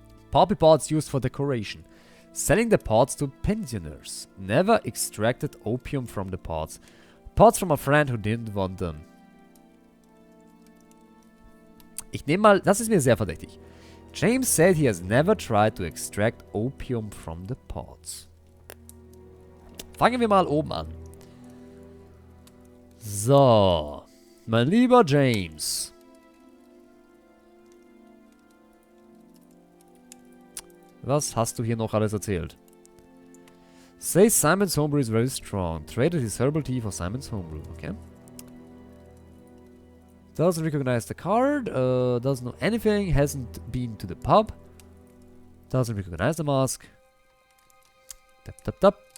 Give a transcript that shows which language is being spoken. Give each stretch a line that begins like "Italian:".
English: Poppy pods used for decoration. Selling the pods to pensioners. Never extracted opium from the pods. Pods from a friend who didn't want them.
German: Ich nehme mal, das ist mir sehr verdächtig.
English: James said he has never tried to extract opium from the pods.
German: Fangen wir mal oben an. So. Mein lieber James. Was hast du hier noch alles erzählt?
English: Says Simon's homebrew is very strong. Traded his herbal tea for Simon's homebrew. Okay. Doesn't recognize the card. Doesn't know anything. Hasn't been to the pub. Doesn't recognize the mask. Tap.